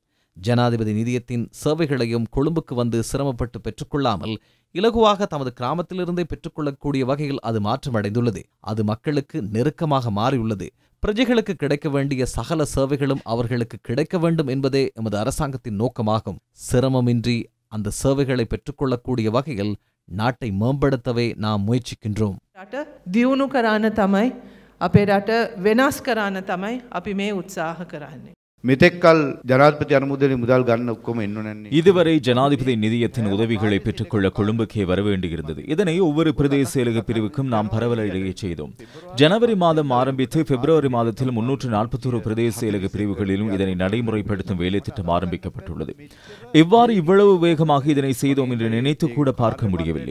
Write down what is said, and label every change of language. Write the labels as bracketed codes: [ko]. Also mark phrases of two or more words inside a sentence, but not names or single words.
[ta] ஜனாதிபதி நிதியத்தின் சேவைகளையும் கொழும்புக்கு வந்து சிரமப்பட்டு பெற்றுக்கொள்ளாமல் இலகுவாக தமது கிராமத்திலிருந்தே பெற்றுக்கொள்ளக்கூடிய வகையில் அது மாற்றமடைந்துள்ளது. அது மக்களுக்கு நெருக்கமாக மாறியுள்ளது. பிரஜைகளுக்கு கிடைக்க வேண்டிய சகல சேவைகளும் அவர்களுக்கு கிடைக்க வேண்டும் என்பதே எமது அரசாங்கத்தின் நோக்கமாகும். சிரமமின்றி அந்த சேவைகளை பெற்றுக்கொள்ளக்கூடிய வகையில் நாட்டை மேம்படுத்தவே நாம் முயற்சிக்கின்றோம். [si] දියුණු කරන්න තමයි අපේ රට වෙනස් කරන්න තමයි අපි මේ උත්සාහ කරන්නේ. මෙතෙක්කල් ජනාධිපති අනුමෝදනයේ මුදල් ගන්න ඔක්කොම එන්න ඕනන්නේ. [ta] இதுவரை ஜனாதிபதி நிதியத்தின் உதவிகளை பெற்றுக்கொள்ள கொழும்புக்கே வர வேண்டியிருந்தது. இதனை ஒவ்வொரு பிரதேச செயலக பிரிவுக்கும் நாம் பரவலடைய செய்தோம். ஜனவரி மாதம் ஆரம்பித்து பிப்ரவரி மாதத்தில் 341 பிரதேச செயலக பிரிவுகளிலும் இதனை நடைமுறைப்படுத்தும் வேலை திட்டம் ஆரம்பிக்கப்பட்டுள்ளது. இவ்வாறு இவ்வளவு வேகமாக இதனை செய்தோம் என்று நினைத்து கூட பார்க்க முடியவில்லை.